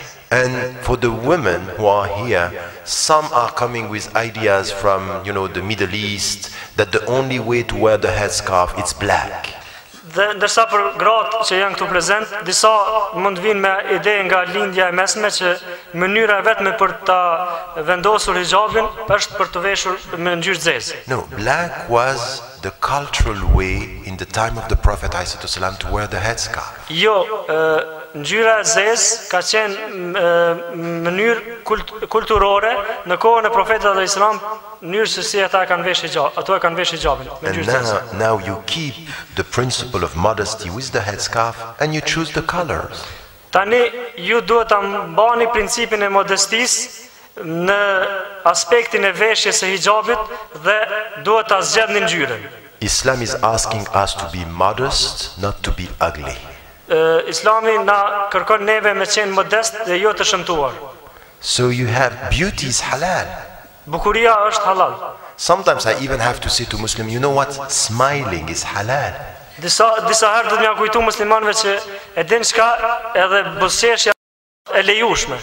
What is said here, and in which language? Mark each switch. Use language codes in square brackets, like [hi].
[en] And for the women who are here, some are coming with ideas from, the Middle East, that the only way to wear the headscarf is black. [sq] Ndërsa për gratë që janë këtu prezent, disa mund vinë me ide nga lindja e mesme që mënyra vetme për ta vendosur hijabin është për të veshur me ngjyrë zezë. [en] No, black was the cultural way in the time of the Prophet ﷺ to wear the headscarf. [sq] Jo, ngjyra e zezë ka qenë mënyrë kulturore në kohën e Profetit alayhi salam, mënyrë se si ata kanë veshur hijab, ato e kanë veshur hijabin me ngjyrë zezë. [en] And now you keep the principle of modesty with the headscarf and you choose the colors. [sq] Tani ju duhet ta mbani principin e modestisë në aspektin e veshjes së hijabit dhe duhet ta zgjedhni ngjyrën. [en] Islam is asking us to be modest, not to be ugly. [sq] Islami na kërkon neve me qenë modest dhe jo të shëmtuar. [en] So you have beauty is halal. [sq] Bukuria është halal. [en] Sometimes I even have to say to Muslim, you know what? Smiling is halal. [sq] Disa herë do të m'ja kujtu muslimanëve që e din çka edhe buzëqeshja e lejueshme.